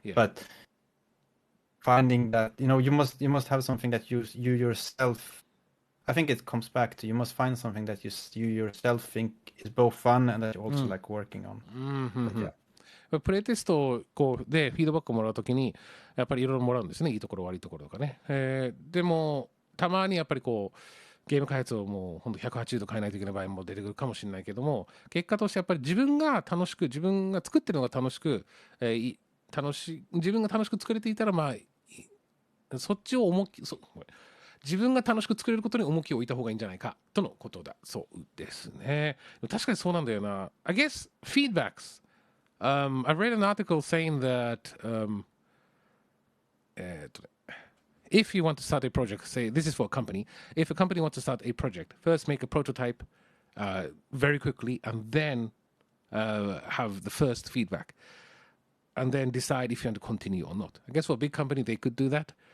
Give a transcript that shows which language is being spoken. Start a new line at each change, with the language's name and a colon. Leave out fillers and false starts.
English: But finding that you must have something that you yourself, I think it comes back to, you must find something that you yourself think is both fun and that you also like working on. But
Japanese: プレイテストでフィードバックをもらうときにやっぱりいろいろもらうんですね。いいところ悪いところとかね。でもたまにやっぱりゲーム開発をもう本当180度変えないといけない場合も出てくるかもしれないけども、結果としてやっぱり自分が作ってるのが楽しく、自分が楽しく作れていたら、そっちを自分が楽しく作れることに重きを置いた方がいいんじゃないかとのことだそうですね。確かにそうなんだよな。
English: I guess feedbacks. I've read an article saying that if you want to start a project, say this is for a company, if a company wants to start a project, first make a prototype very quickly and then have the first feedback and then decide if you want to continue or not. I guess for a big company, they could do that.